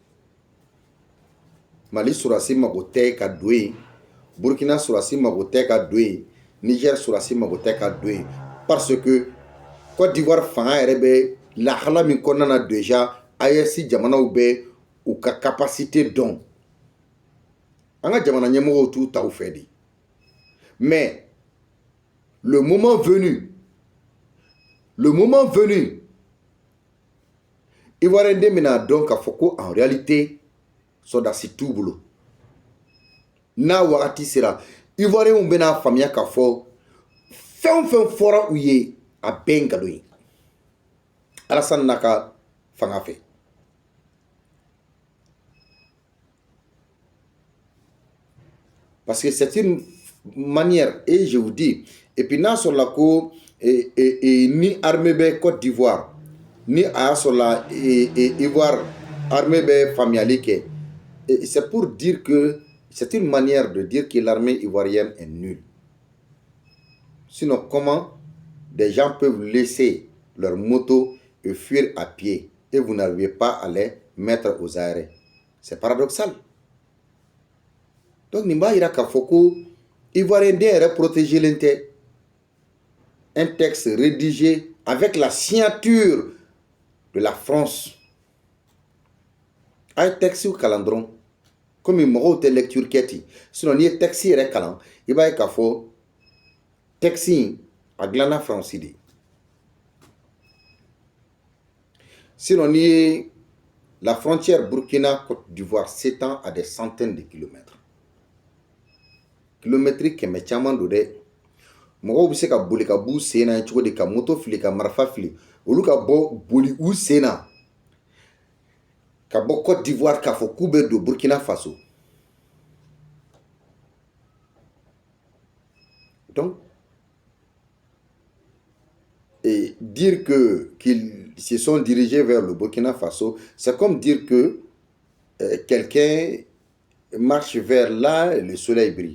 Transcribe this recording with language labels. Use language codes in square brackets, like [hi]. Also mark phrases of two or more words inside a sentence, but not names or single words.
[bm] Mali sɔrɔdasi mago tɛ ka don yen Burkina sɔrɔdasi mago tɛ ka don yen Niger sɔrɔdasi mago tɛ ka don yen [fr] parce que [bm] Côte d'Ivoire fanga yɛrɛ bɛ lahala min kɔnɔna na déjà AES jamanaw bɛ u ka capacité dɔn an ka jamana ɲɛmɔgɔw t'u ta u fɛ de [fr] mais le moment venu [bm] Ivoirien den bɛna dɔn k'a fɔ ko [fr] en réalité [bm] sɔrɔdasi t'u bolo n'a wagati sera Ivoiriens bɛna faamuya k'a fɔ fɛn o fɛn fɔra u ye a bɛɛ nkalon ye Alassane n'a ka fanga fɛ [fr] parce que c'est une manière et je vous dis et puis [bm] n'a sɔrɔla ko ni armée bɛ Côte d'Ivoire ni a y'a sɔrɔla Ivoire armée bɛ faamuyali kɛ [fr] c'est pour dire que c'est une manière de dire que l'armée ivoirienne est nulle sinon comment des gens peuvent laisser leur moto et fuir à pied et vous n'arrivez pas à les mettre aux arrêts c'est paradoxal [bm] donc nin b'a yira k'a fɔ ko Ivoirien den yɛrɛ protégé len tɛ [fr] un texte rédigé avec la signature de la France [bm] a ye texte kalan dɔrɔn komi mɔgɔw tɛ lecture kɛ ten sinon n'i ye texte yɛrɛ kalan i b'a ye k'a fɔ texte in a dilanna Faransi de sinon n'i ye [fr] la frontière Burkina-Côte d'Ivoire s'étend à des centaines de kilomètres [bm] kilomètres kɛmɛ caman don dɛ mɔgɔw bɛ se ka boli ka b'u sen na cogo di ka moto fili ka marifa fili olu ka bɔ boli u sen na ka bɔ Côte d'Ivoire k'a fɔ k'u bɛ don Burkina Faso [fr] donc et dire qu'ils se sont dirigés vers le Burkina Faso c'est comme dire que quelqu'un marche vers là et le soleil brille.